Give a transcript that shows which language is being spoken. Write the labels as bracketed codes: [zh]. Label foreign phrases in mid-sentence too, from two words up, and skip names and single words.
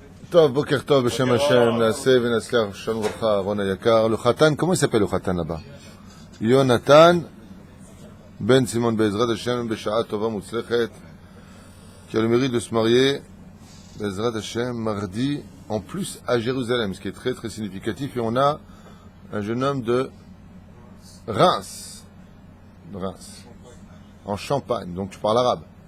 [he] טוב, בוקר טוב, בשם השם, נעשה ונצליח, שלום וברכה, אהרון היקר. [fr] Le Khatan, comment il s'appelle le Khatan là-bas? Yonatan Ben Simon [he] בעזרת השם, בשעה טובה ומוצלחת, [fr] qui a le mérite de se marier, [he] בעזרת השם, [fr] mardi, en plus à Jérusalem, ce qui est très très significatif. Et on a un jeune homme de Reims, en Champagne, donc tu parles arabe.